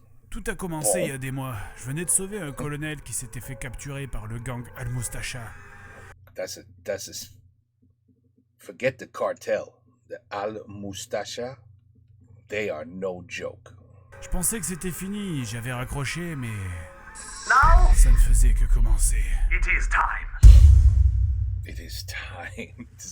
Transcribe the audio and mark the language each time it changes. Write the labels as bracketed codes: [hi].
[fr] Tout a commencé il y a des mois. Je venais de sauver un colonel qui s'était fait capturer par le gang Al-Mustacha. [en] That's a. Forget the cartel. The Al-Mustacha, they are no joke. [fr] Je pensais que c'était fini, j'avais raccroché, mais [en] Now [fr] ça ne faisait que commencer. [en] it is time. It is time.